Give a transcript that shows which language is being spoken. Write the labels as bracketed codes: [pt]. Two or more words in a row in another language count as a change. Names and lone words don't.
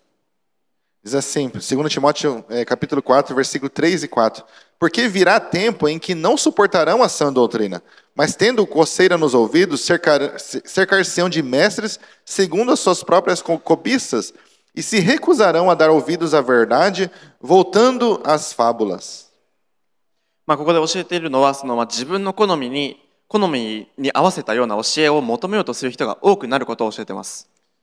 [pt] Diz assim, 2 Timóteo capítulo 4, versículo 3 e 4. Porque virá tempo em que não suportarão a sã doutrina, mas tendo coceira nos ouvidos, cercar-se-ão de mestres segundo as suas próprias cobiças, e se recusarão a dar ouvidos à verdade, voltando às fábulas. [ja] ここで教えているのは自分の好みに合わせたような教えを求めようとする人が多くなることを教えています。